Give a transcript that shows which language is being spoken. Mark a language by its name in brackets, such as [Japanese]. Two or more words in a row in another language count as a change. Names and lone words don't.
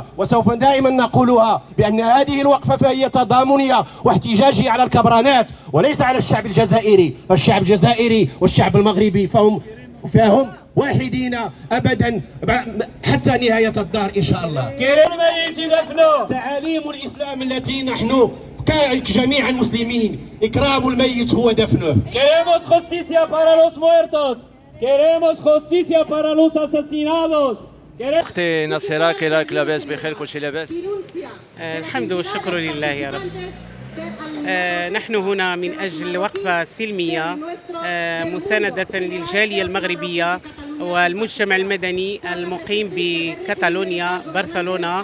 [Arabic] وسوف دائما نقولها بأن هذه الوقفة فهي تضامنية واحتجاجية على الكبرانات وليس على الشعب الجزائري. الشعب الجزائري والشعب المغربي فهم واحدين أبدا حتى نهاية الدار إن شاء الله. تعاليم الإسلام التي نحن كجميع المسلمين إكرام الميت هو دفنه. [Spanish] Queremos justicia para los muertos. Queremos justicia para los asesinados. [Arabic] اختي نصيرة، كي راك لاباس؟ بخير؟ كلشي لاباس؟ الحمد والشكر لله يا رب. نحن هنا من أجل وقفة سلمية مساندة للجالية المغربية والمجتمع المدني المقيم بكاتالونيا برشلونة.